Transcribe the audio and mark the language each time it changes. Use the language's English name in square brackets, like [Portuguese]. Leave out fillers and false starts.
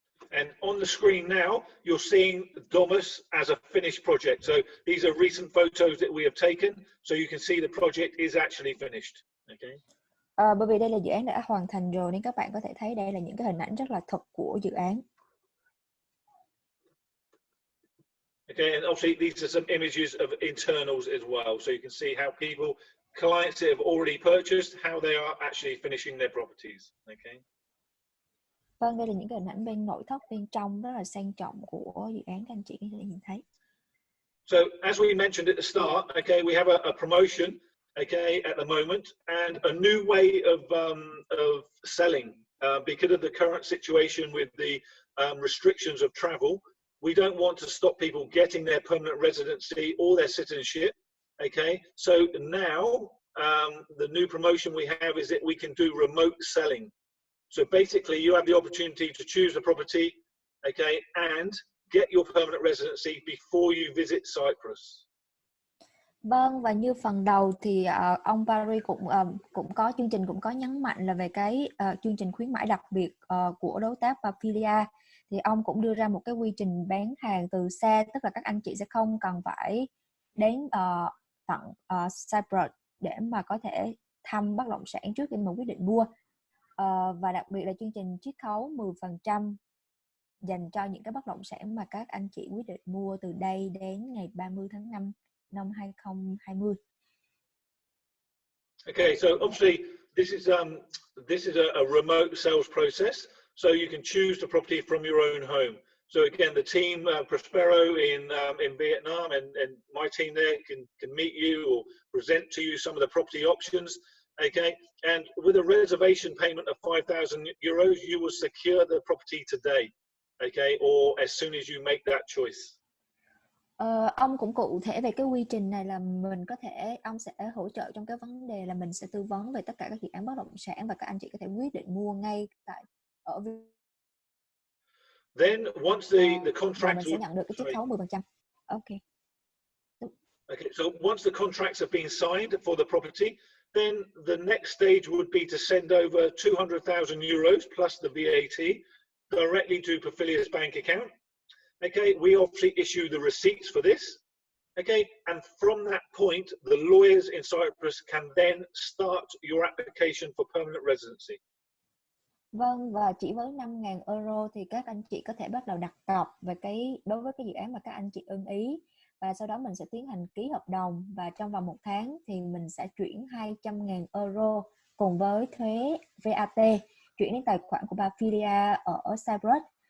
[English] And on the screen now, you're seeing Domus as a finished project. So these are recent photos that we have taken, so you can see the project is actually finished. Okay. [Vietnamese] Bởi vì đây là dự án đã hoàn thành rồi nên các bạn có thể thấy đây là những cái hình ảnh rất là thật của dự án. [English] Okay, and obviously these are some images of internals as well, so you can see how clients that have already purchased, how they are actually finishing their properties. Okay. [Vietnamese] Vâng, đây là những cái hình ảnh bên nội thất bên trong rất là sang trọng của dự án, các anh chị có thể nhìn thấy. [English] So as we mentioned at the start, okay, we have a promotion, okay, at the moment, and a new way of selling because of the current situation with the restrictions of travel. We don't want to stop people getting their permanent residency or their citizenship. Okay, so now the new promotion we have is that we can do remote selling. So basically, you have the opportunity to choose a property, okay, and get your permanent residency before you visit Cyprus. [Vietnamese] Vâng, và như phần đầu thì ông Paris cũng có chương trình cũng có nhấn mạnh là về cái chương trình khuyến mãi đặc biệt của đối tác Pafilia. Thì ông cũng đưa ra một cái quy trình bán hàng từ xa, tức là các anh chị sẽ không cần phải đến tận Cyprus để mà có thể thăm bất động sản trước khi mà quyết định mua. Và đặc biệt là chương trình chiết khấu 10% dành cho những cái bất động sản mà các anh chị quyết định mua từ đây đến ngày 30 tháng 5 năm 2020. [English] Okay, so obviously this is a remote sales process, so you can choose the property from your own home. So again, the team Prospero in Vietnam and my team there can meet you or present to you some of the property options. Okay, and with a reservation payment of 5,000 euros, you will secure the property today. Okay, or as soon as you make that choice. [Vietnamese] Ông cũng cụ thể về cái quy trình này là ông sẽ hỗ trợ trong cái vấn đề là mình sẽ tư vấn về tất cả các dự án bất động sản và các anh chị có thể quyết định mua ngay ở [English] Then once the contract [Vietnamese] mình sẽ nhận được cái chiết khấu 10%. [English] Okay. Okay, so once the contracts have been signed for the property, then the next stage would be to send over 200,000 euros plus the VAT directly to Pafilia's bank account. Okay, we obviously issue the receipts for this. Okay, and from that point, the lawyers in Cyprus can then start your application for permanent residency. [Vietnamese] Vâng, và chỉ với 5.000 euro thì các anh chị có thể bắt đầu đặt cọc về đối với cái dự án mà các anh chị ưng ý, và sau đó mình sẽ tiến hành ký hợp đồng, và trong vòng 1 tháng thì mình sẽ chuyển 200.000 euro cùng với thuế VAT chuyển đến tài khoản của Pafilia ở Cyprus.